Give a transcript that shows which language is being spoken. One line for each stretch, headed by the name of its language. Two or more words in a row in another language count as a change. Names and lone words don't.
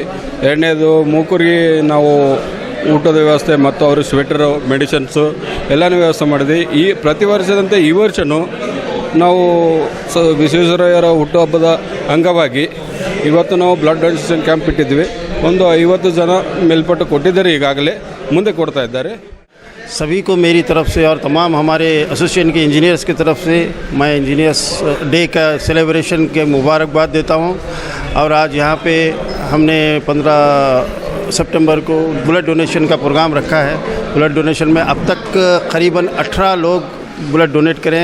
Kannada: ಎರಡನೇದು ಮೂಕರಿಗೆ ನಾವು ಊಟದ ವ್ಯವಸ್ಥೆ ಮತ್ತು ಅವರು ಸ್ವೆಟರು, ಮೆಡಿಸಿನ್ಸು ಎಲ್ಲನೂ ವ್ಯವಸ್ಥೆ ಮಾಡಿದ್ವಿ. ಈ ಪ್ರತಿ ವರ್ಷದಂತೆ ಈ ವರ್ಷವೂ ನಾವು ವಿಶ್ವೇಶ್ವರಯ್ಯರ ಹುಟ್ಟುಹಬ್ಬದ ಅಂಗವಾಗಿ ಇವತ್ತು ನಾವು
English: blood donation camp
Kannada: ಇಟ್ಟಿದ್ವಿ. ಒಂದು 50 ಜನ ಮೇಲ್ಪಟ್ಟು ಕೊಟ್ಟಿದ್ದಾರೆ, ಈಗಾಗಲೇ ಮುಂದೆ ಕೊಡ್ತಾ ಇದ್ದಾರೆ.
Hindi: सभी को मेरी तरफ से और तमाम हमारे एसोसिएशन के इंजीनियर्स की तरफ से मैं इंजीनियर्स डे का सेलिब्रेशन के मुबारकबाद देता हूं. और आज यहाँ पे हमने 15 सितंबर को
English: blood donation
Hindi: का प्रोग्राम रखा है.
English: blood donation
Hindi: में अब तक करीबन 18 लोग
English: blood donate
Hindi: करें.